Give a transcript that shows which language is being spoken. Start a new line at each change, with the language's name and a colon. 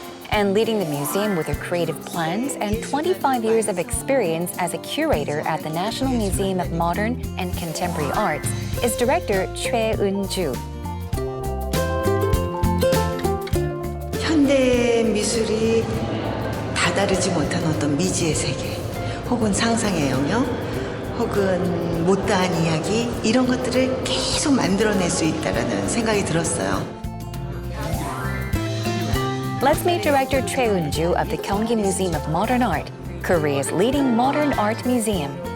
English: And leading the museum with her creative plans and 25 years of experience as a curator at the National Museum of Modern and Contemporary Arts is director Choi Eun-ju.
Korean: 현대 미술이 다다르지 못한 어떤 미지의 세계, 혹은 상상의 영역, 혹은 못다한 이야기, 이런 것들을 계속 만들어낼 수 있다는 생각이 들었어요.
English: Let's meet director Choi Eun-ju of the Gyeonggi Museum of Modern Art, Korea's leading modern art museum.